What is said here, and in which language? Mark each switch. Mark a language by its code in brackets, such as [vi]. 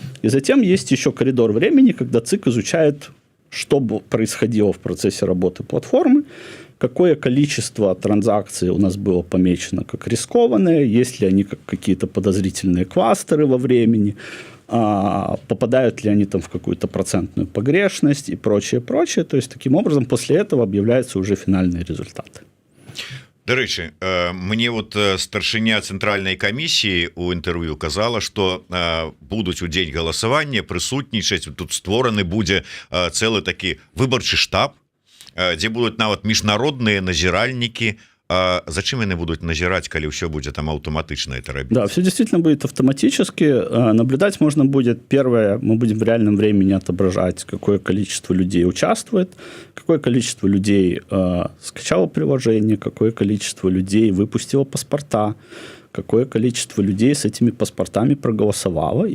[ru] И затем есть еще коридор времени, когда ЦИК изучает, что происходило в процессе работы платформы, какое количество транзакций у нас было помечено как рискованные, есть ли они как какие-то подозрительные кластеры во времени, попадают ли они там в какую-то процентную погрешность и прочее, прочее. То есть, таким образом, после этого объявляются уже финальные результаты. [be] До речі, мне вот старшыня цэнтральнай камісіі у інтэрв'ю казала, што будуць у дзень галасавання прысутнічаць, тут створаны будзе цэлы такі выбарчы штаб, дзе будуць нават міжнародныя назіральнікі. [ru] Зачем они будут назирать, коли все будет там автоматично это робить? Да, все действительно будет автоматически. Наблюдать можно будет, первое, мы будем в реальном времени отображать, какое количество людей участвует, какое количество людей скачало приложение, какое количество людей выпустило паспорта, какое количество людей с этими паспортами проголосовало.